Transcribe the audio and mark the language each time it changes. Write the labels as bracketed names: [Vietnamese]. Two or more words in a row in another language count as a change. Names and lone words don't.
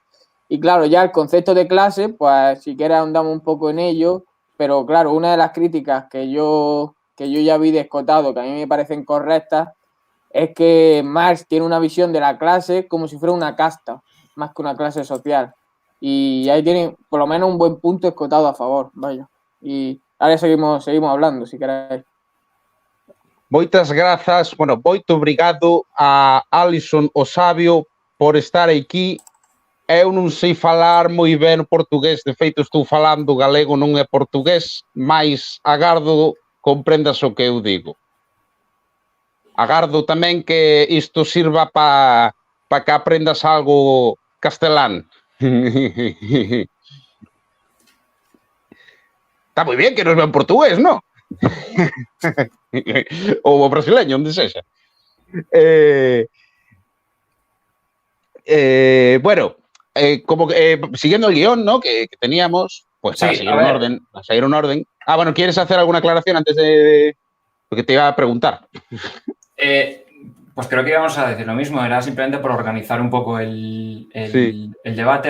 [Spanish] Y claro, ya el concepto de clase, pues si quieres ahondamos un poco en ello, pero claro, una de las críticas que yo ya vi de Escotado, que a mí me parecen correctas, es que Marx tiene una visión de la clase como si fuera una casta, más que una clase social. Y ahí tiene por lo menos un buen punto Escotado a favor, vaya. Y ahora seguimos hablando, si queréis. [Galician] Moitas grazas, moito obrigado a Alison Osabio por estar aquí. Eu non sei falar moi ben portugués, de feito estou falando galego, non é portugués, mais agardo comprendas o que eu digo. Agardo tamén que isto sirva para que aprendas algo castelán. [Spanish] Está moi bien que nos vean portugués, ¿no? [Galician] Ou o brasileño, onde sexa. [Spanish] Bueno, como siguiendo el guión, ¿no? Que teníamos, pues para seguir un orden. Ah, bueno, ¿quieres hacer alguna aclaración antes de lo que te iba a preguntar? Pues creo que íbamos a decir lo mismo, era simplemente por organizar un poco el debate.